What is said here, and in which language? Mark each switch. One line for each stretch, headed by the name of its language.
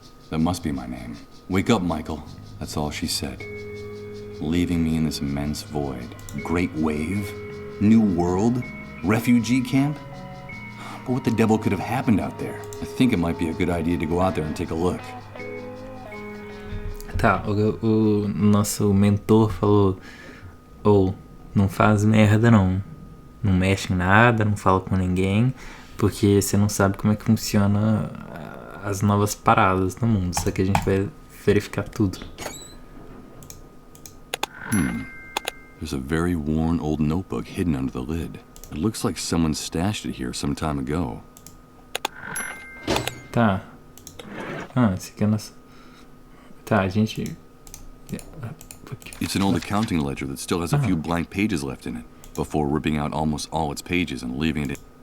English: That must be my name. Wake up, Michael. That's all she said. Leaving me in this immense void. Great wave? New world? Refugee camp? But what the devil could have happened out there? I think it might be a good idea to go out there and take a look.
Portuguese: Tá, o nosso mentor falou: não faz merda não. Não mexe em nada, não fala com ninguém, porque você não sabe como é que funciona as novas paradas no mundo. Só que a gente vai verificar tudo.
English: There's a very worn old notebook hidden under the lid. It looks like someone stashed it here some time ago.
Portuguese: Tá. Esse aqui é o nosso... Tá, a gente...
English: It's an old accounting ledger that still has a few blank pages left in it, before ripping out almost all its pages and leaving it in.